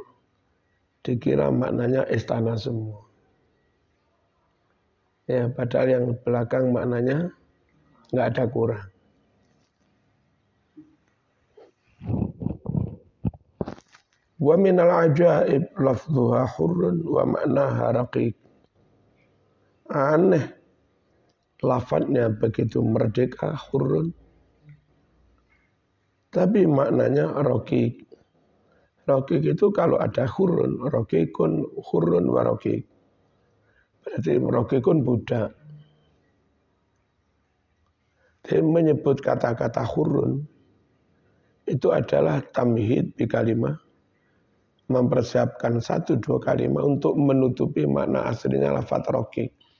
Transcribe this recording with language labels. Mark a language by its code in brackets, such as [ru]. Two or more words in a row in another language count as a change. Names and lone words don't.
[id] Dikira maknanya istana semua. Ya, padahal yang belakang maknanya enggak ada kurang. [ar] ومن العجائب لفظها حر ومعناها رقيق. [id] Aneh lafadznya begitu merdeka, hurrun, tapi maknanya raqiq. Raqiq itu kalau ada [ar] حر رقيق حر ورقيق. [id] Berarti raqiqun budak. Dia menyebut kata-kata hurrun itu adalah [ar] تمهيد بكلمة, [id] mempersiapkan 1-2 kalimat untuk menutupi makna aslinya lafaz raqiq.